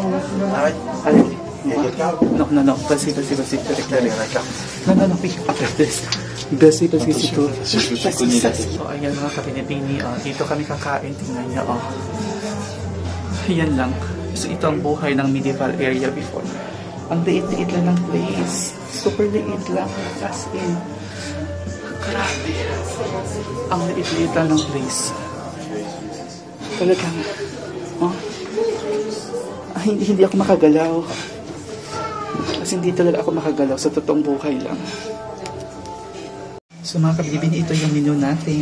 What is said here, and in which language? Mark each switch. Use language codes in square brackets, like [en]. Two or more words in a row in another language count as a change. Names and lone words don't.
[fr] Allez. Non, vas-y, pour éclairer. Non, oui, après, vas-y, parce que c'est tout. [tl] So, ayan mga kabinibini, dito kami kakain, tingnan niyo, oh. Ayan lang. So, ito ang buhay ng [en] medieval area before. [tl] Ang liit-liit lang ng place. Super liit lang. [en] As in. [tl] Grabe. Ang liit-liit lang ng place. Talagang, oh, hindi ako makagalaw. Kasi hindi talaga ako makagalaw sa totoong buhay lang. So mga kabibini, ito yung menu natin.